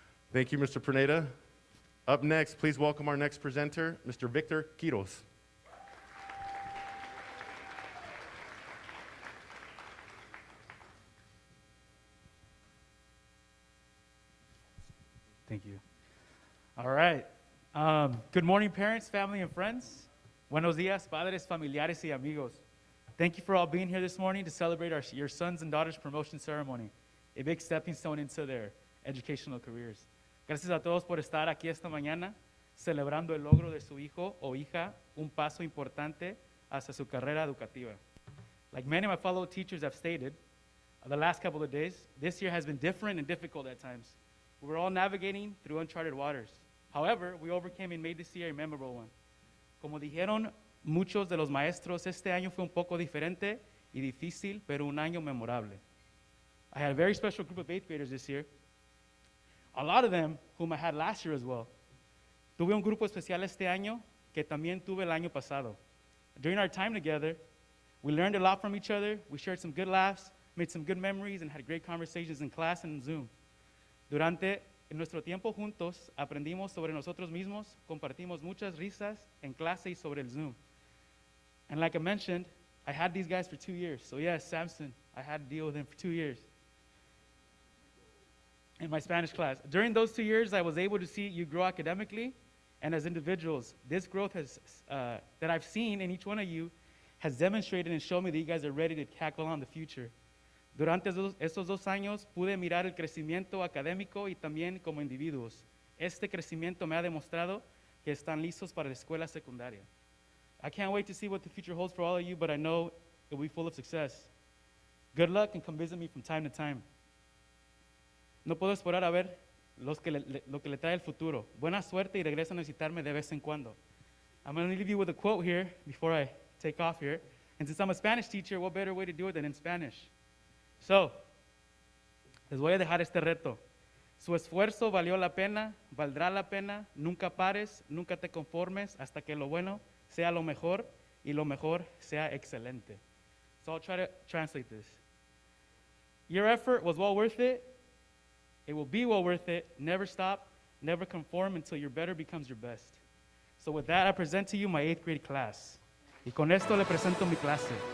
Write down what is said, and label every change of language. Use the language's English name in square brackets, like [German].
[English] Thank you, Mr. Pineda. Up next, please welcome our next presenter, Mr. Victor Quiros. Thank you. All right. Good morning, parents, family, and friends. [Spanish] Buenos días, padres, familiares, y amigos. [English] Thank you for all being here this morning to celebrate your sons and daughters' promotion ceremony, a big stepping stone into their educational careers. [Spanish] Gracias a todos por estar aquí esta mañana, celebrando el logro de su hijo o hija, un paso importante hacia su carrera educativa. [English] Like many of my fellow teachers have stated, the last couple of days, this year has been different and difficult at times. We're all navigating through uncharted waters. However, we overcame and made this year a memorable one. [Spanish] Como dijeron muchos de los maestros, este año fue un poco diferente y difícil, pero un año memorable. [English] I had a very special group of 8th graders this year. A lot of them whom I had last year as well. [Spanish] Tuve un grupo especial este año que también tuve el año pasado. [English] During our time together, we learned a lot from each other, we shared some good laughs, made some good memories, and had great conversations in class and in Zoom. [Spanish] Durante nuestro tiempo juntos, aprendimos sobre nosotros mismos, compartimos muchas risas en clase y sobre el Zoom. [English] And like I mentioned, I had these guys for 2 years. So yes, Samson, I had to deal with him for 2 years in my Spanish class. During those 2 years, I was able to see you grow academically and as individuals. This growth that I've seen in each one of you has demonstrated and shown me that you guys are ready to tackle on the future. [Spanish] Durante esos 2 años pude mirar el crecimiento académico y también como individuos. Este crecimiento me ha demostrado que están listos para la escuela secundaria. [English] I can't wait to see what the future holds for all of you, but I know it will be full of success. Good luck and come visit me from time to time. [Spanish] No puedo esperar a ver lo que le trae el futuro. Buena suerte y regresa a visitarme de vez en cuando. [English] I'm going to leave you with a quote here before I take off here. And since I'm a Spanish teacher, what better way to do it than in Spanish? [Spanish] So, les voy a dejar este reto. Su esfuerzo valió la pena, valdrá la pena. Nunca pares, nunca te conformes hasta que lo bueno sea lo mejor y lo mejor sea excelente. [English] So I'll try to translate this. Your effort was well worth it. It will be well worth it. Never stop, never conform until your better becomes your best. So with that, I present to you my 8th grade class. [Spanish] Y con esto le presento mi clase.